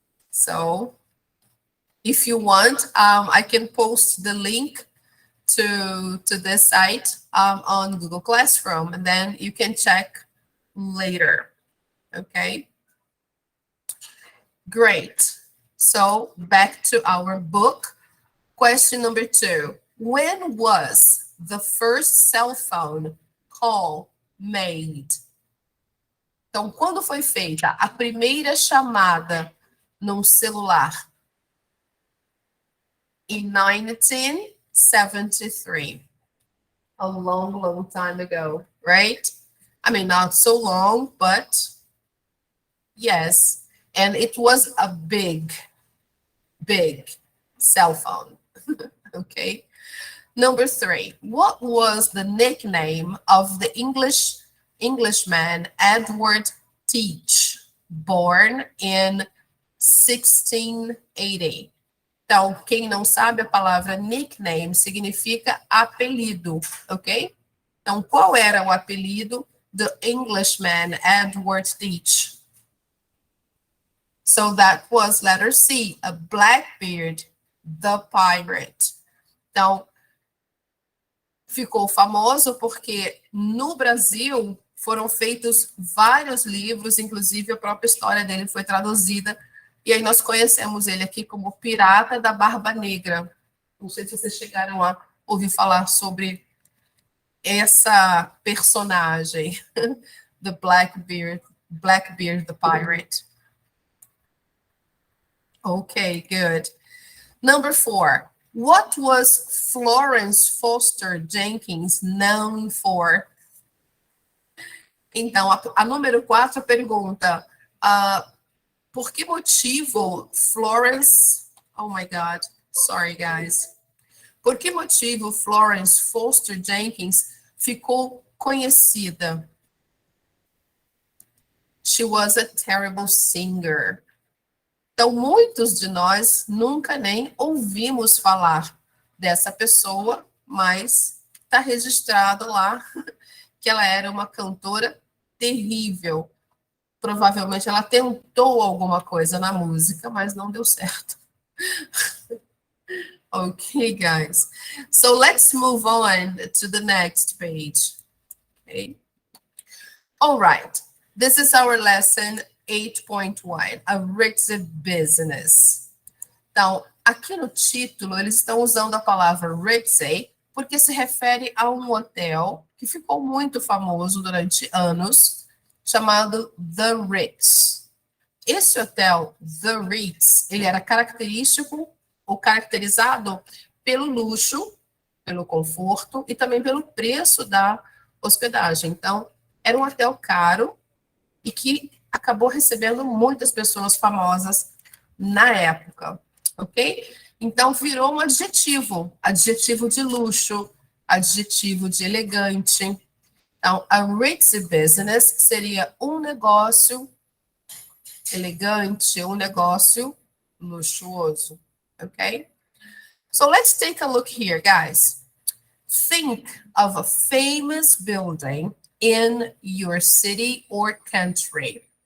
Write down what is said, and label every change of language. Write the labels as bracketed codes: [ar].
[en] So if you want, I can post the link to this site on Google Classroom, and then you can check later, okay? Great. So back to our book. Question number 2. When was the first cell phone call made? [pt] Então, quando foi feita a primeira chamada num celular? [en] In 1973. A long, long time ago, right? I mean, not so long, but yes. And it was a big, big cell phone. Okay. Number 3, what was the nickname of the Englishman Edward Teach, born in 1680? [pt] Então, quem não sabe, a palavra nickname significa apelido, ok? Então, qual era o apelido do Englishman Edward Teach? [en] So that was letter C, a Blackbeard the Pirate. [pt] Então, ficou famoso porque no Brasil foram feitos vários livros, inclusive a própria história dele foi traduzida, e aí nós conhecemos ele aqui como Pirata da Barba Negra. Não sei se vocês chegaram a ouvir falar sobre essa personagem, the Blackbeard the Pirate. [en] Okay, good. Number 4. What was Florence Foster Jenkins known for? [pt] Então, a número 4 pergunta, por que motivo Florence... [en] Oh my God, sorry guys. [pt] Por que motivo Florence Foster Jenkins ficou conhecida? [en] She was a terrible singer. [pt] Então, muitos de nós nunca nem ouvimos falar dessa pessoa, mas está registrado lá que ela era uma cantora terrível. Provavelmente ela tentou alguma coisa na música, mas não deu certo. [en] Okay, guys. So let's move on to the next page. Okay. All right. This is our lesson 8.1, a Ritz business. [pt] Então, aqui no título, eles estão usando a palavra Ritz porque se refere a um hotel que ficou muito famoso durante anos, chamado The Ritz. Esse hotel, The Ritz, ele era característico ou caracterizado pelo luxo, pelo conforto e também pelo preço da hospedagem. Então, era um hotel caro e que acabou recebendo muitas pessoas famosas na época, ok? Então, virou um adjetivo, adjetivo de luxo, adjetivo de elegante. Então, a Ritz business seria um negócio elegante, um negócio luxuoso, ok? [en] So, let's take a look here, guys. Think of a famous building in your city or country.